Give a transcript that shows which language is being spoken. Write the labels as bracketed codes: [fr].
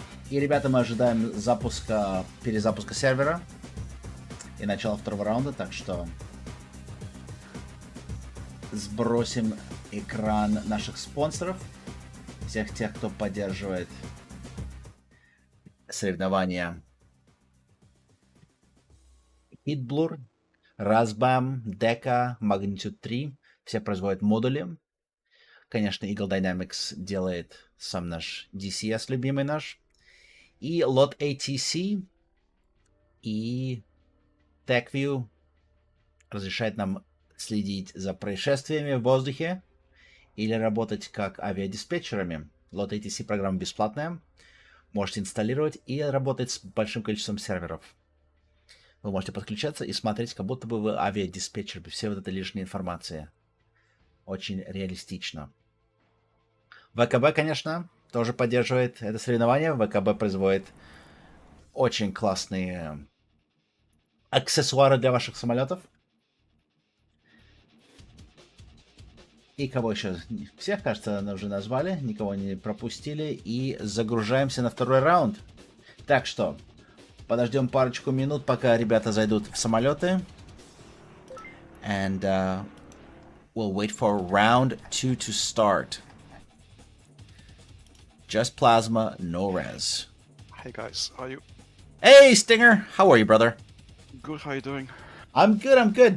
[ru] И, ребята, мы ожидаем перезапуска сервера и начала второго раунда, так что сбросим экран наших спонсоров, всех тех, кто поддерживает соревнования. Hitblur, Razbam, Deca, Magnitude 3, все производят модули. Конечно, Eagle Dynamics делает сам наш DCS, любимый наш. И Lot ATC и FTQ разрешает нам следить за происшествиями в воздухе или работать как авиадиспетчерами. Lot ATC программа бесплатная, можете инсталлировать и работать с большим количеством серверов. Вы можете подключаться и смотреть, как будто бы вы авиадиспетчер, без всей вот этой лишней информации. Очень реалистично. ВКБ, конечно, тоже поддерживает это соревнование. ВКБ производит очень классные аксессуары для ваших самолетов. И кого еще? Всех, кажется, уже назвали, никого не пропустили. И загружаемся на второй раунд. Так что, подождем парочку минут, пока ребята зайдут в самолеты. [en] And we'll wait for round 2 to start. Just plasma, no res. Hey guys, how are you? Hey, Stinger! How are you, brother? Good, how are you doing? I'm good, I'm good.